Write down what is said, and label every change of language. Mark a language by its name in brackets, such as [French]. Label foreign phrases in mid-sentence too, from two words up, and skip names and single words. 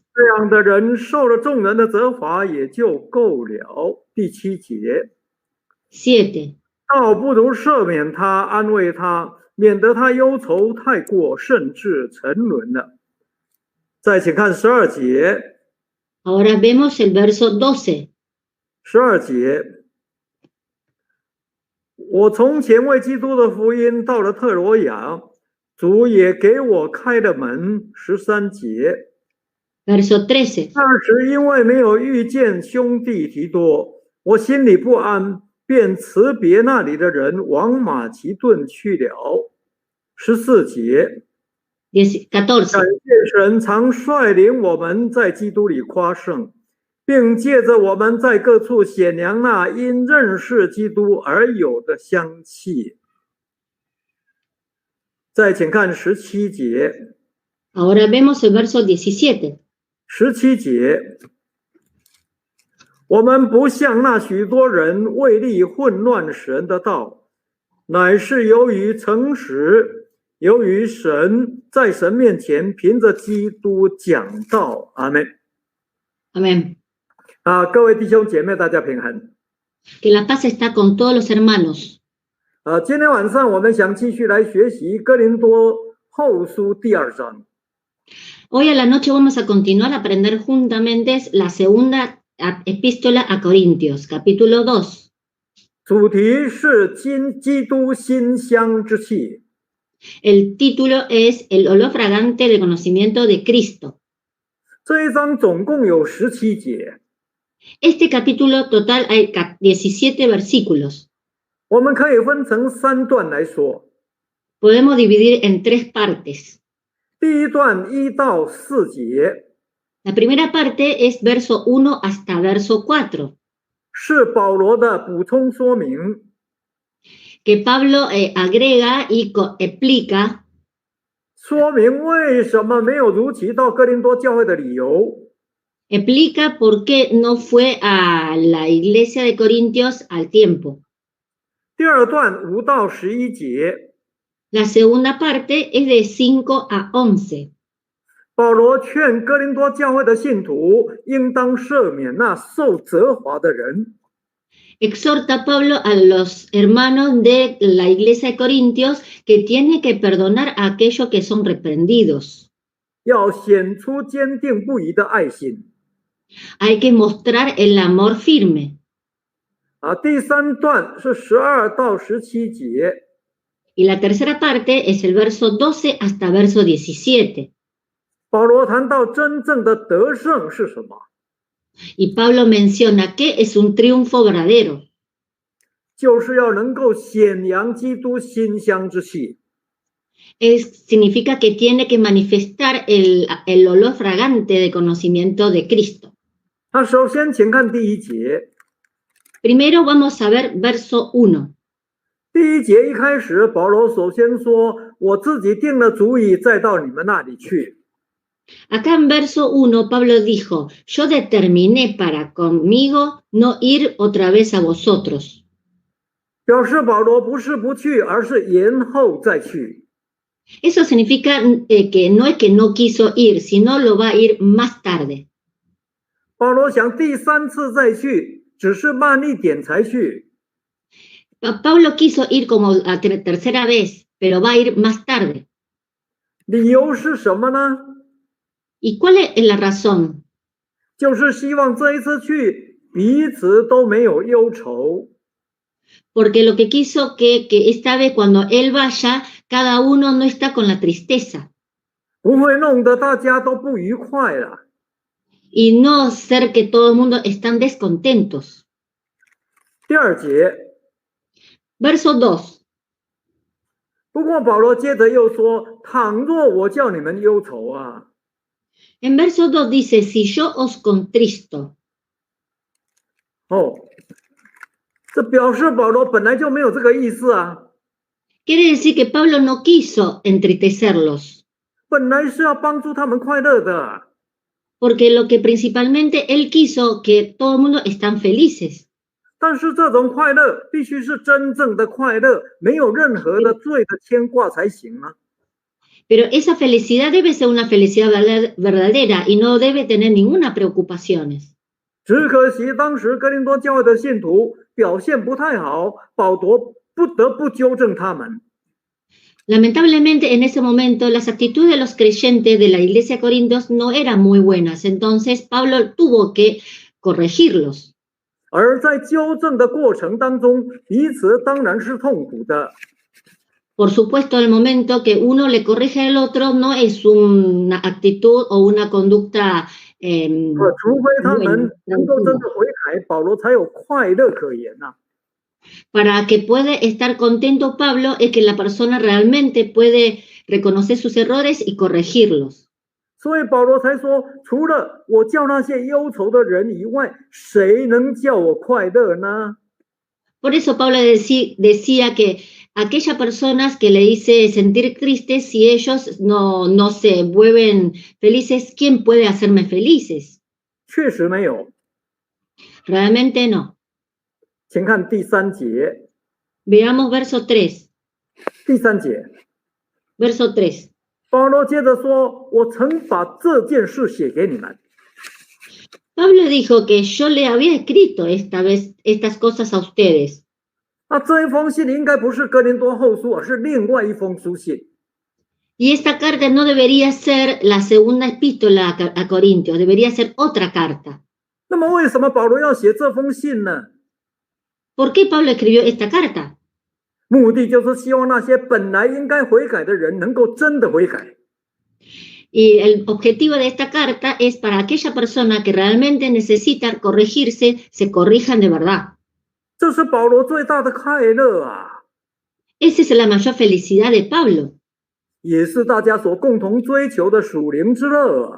[Chinese] 这样的人受了众人的责罚也就够了。第7节 7. 倒不如赦免他，安慰他，免得他忧愁太过，甚至沉沦了。再请看12节。 [Spanish] Ahora vemos el verso 12. [Chinese] 12 节，我从前为基督的福音到了特罗亚，主也给我开了门。13节， [Spanish] Verso 13. [Chinese] 那时因为没有遇见兄弟提多，我心里不安，便辞别那里的人，往马其顿去了。14节， 14. 感谢神常率领我们在基督里夸胜，并借着我们在各处显扬那因认识基督而有的香气。再请看17节。 [Spanish] Ahora vemos el verso 17. [Chinese] 17 节，我们不像那许多人为利混乱神的道，乃是由于诚实，由于神在神面前凭着基督讲道。阿们。 [Spanish] Amén. [Chinese] 各位弟兄姐妹，大家平安。 [Spanish] Que la paz está con todos los hermanos. [Chinese] 今天晚上我们想继续来学习哥林多后书第2章。 [Spanish] Hoy a la noche vamos a continuar a aprender juntamente la segunda epístola a Corintios, capítulo 2. [Chinese] 主题是基督馨香之气。 [Spanish] El título es El olor fragante del conocimiento de Cristo. [Chinese] 这一章总共有17节。 [Spanish] Este capítulo total hay 17 versículos. [Chinese] 我们可以分成3段来说。 [Spanish] Podemos dividir en 3 partes. [Chinese] 第1段1到4节。 [Spanish] La primera parte es verso 1 hasta verso 4. [Chinese] 是保罗的补充说明。 [Spanish] Que Pablo agrega y explica. [Chinese] 说明为什么没有如期到哥林多教会的理由。 [Spanish] Explica por qué no fue a la iglesia de Corintios al tiempo. [Chinese] 第2段5到11节。 [Spanish] La segunda parte es de 5 a 11. [Chinese] 保罗劝哥林多教会的信徒应当赦免那受责罚的人。 [Spanish] Exhorta Pablo a los hermanos de la iglesia de Corintios que tiene que perdonar a aquellos que son reprendidos. [Chinese] 要显出坚定不移的爱心。 [Spanish] Hay que mostrar el amor firme. [Chinese] 第3段是12到17节。 [Spanish] Y la tercera parte es el verso 12 hasta verso 17. [Chinese] 保罗谈到真正的得胜是什么？ [Spanish] Y Pablo menciona que es un triunfo verdadero. [Chinese] 就是要能够显扬基督馨香之气。 [Spanish] Significa que tiene que manifestar el olor fragante de conocimiento de Cristo. [Chinese] 首先请看第1节。 [Spanish] Primero vamos a ver verso 1. [Chinese] 第1节一开始，保罗首先说：“我自己定了主意，再到你们那里去。” [Spanish] Acá en verso 1 Pablo dijo: Yo determiné para conmigo no ir otra vez a vosotros. [Chinese] 表示保罗不是不去，而是延后再去。 [Spanish] Eso significa que no es que no quiso ir, sino lo va a ir más tarde. [Chinese] 保罗想第3次再去，只是慢一点才去。 [Spanish] Pablo quiso ir como la tercera vez, pero va a ir más tarde. [Chinese] 理由是什么呢？ [Spanish] ¿Y cuál es la razón? [Chinese] 就是希望这一次去彼此都没有忧愁。 [Spanish] porque lo que quiso que esta vez cuando él vaya, cada uno no está con la tristeza [Chinese] 不会弄得大家都不愉快了。 [Spanish] y no ser que todo el mundo están descontentos. [Chinese] 第二节， [Spanish] Verso 2. [Chinese] 不过保罗接着又说：“倘若我叫你们忧愁啊， [Spanish] En verso 2 dice, si yo os contristo. [Chinese] 哦，这表示保罗本来就没有这个意思啊， [Spanish] Quiere decir que Pablo no quiso entristecerlos, [Chinese] 本来是要帮助他们快乐的。 [Spanish] porque lo que principalmente él quiso que todo el mundo están felices. [Chinese] 但是这种快乐必须是真正的快乐，没有任何的罪的牵挂才行啊。 [Spanish] Pero esa felicidad debe ser una felicidad verdadera y no debe tener ninguna preocupaciones. [Chinese] 只可惜当时哥林多教会的信徒表现不太好，保罗不得不纠正他们。 [Spanish] Lamentablemente, en ese momento, las actitudes de los creyentes de la iglesia de Corintios no eran muy buenas. Entonces, Pablo tuvo que corregirlos. [Chinese] 而在纠正的过程当中，彼此当然是痛苦的。 [Spanish] Por supuesto, el momento que uno le corrige al otro no es una actitud o una conducta [Chinese] 除非他们能够真的悔改，保罗才有快乐可言呐、 [Spanish] Para que pueda estar contento Pablo es que la persona realmente puede reconocer sus errores y corregirlos. [Chinese] 所以保罗才说，除了我叫那些忧愁的人以外，谁能叫我快乐呢？ [Spanish] Por eso Pablo decía que aquellas personas que le hice sentir tristes, si ellos no se vuelven felices, ¿quién puede hacerme felices? [Chinese] 确实没有。 [Spanish] Realmente no. [Chinese] 请看第三节， [Spanish] Veamos verso 3. [Chinese] 第三节， [Spanish] Verso 3. [Chinese] 保罗接着说：“我曾把这件事写给你们。” [Spanish] Pablo dijo que yo le había escrito esta vez estas cosas a ustedes. [Chinese] 那这一封信应该不是哥林多后书，而是另外一封书信。 [Spanish] Y esta carta no debería ser la segunda epístola a Corintios, debería ser otra carta. [Chinese] 那么为什么保罗要写这封信呢？ [Spanish] ¿Por qué Pablo escribió esta carta? [Chinese] 目的就是希望那些本来应该悔改的人能够真的悔改。 [Spanish] Y el objetivo de esta carta es para aquella persona que realmente necesita corregirse, se corrijan de verdad. [Chinese] 这是保罗最大的快乐啊， [Spanish] Esa es la mayor felicidad de Pablo. [Chinese] 也是大家所共同追求的属灵之乐啊。